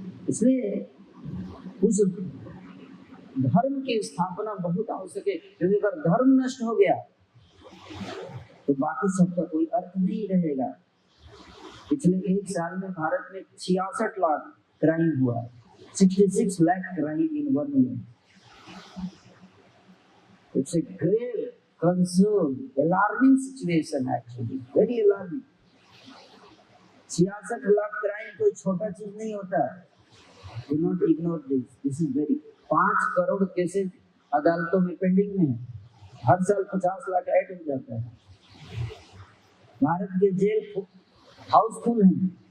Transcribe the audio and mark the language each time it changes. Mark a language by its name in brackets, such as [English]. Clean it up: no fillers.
[Hindi] इसलिए उस धर्म की स्थापना बहुत आवश्यक है, क्योंकि अगर धर्म नष्ट हो गया तो बाकी सबका कोई अर्थ नहीं रहेगा। पिछले एक साल में भारत में 66 लाख क्राइम हुआ, [English] 66 lakh crime in 1 year. It's a grave concern, alarming situation actually, very alarming. [Hindi] 66 lakh crime कोई छोटा चीज नहीं होता। [English] Do not ignore this. This is very [Hindi] 5 crore cases अदालतों में पेंडिंग में है। हर साल 50 लाख ऐड हो जाता है। भारत के जेल हाउसफुल हैं।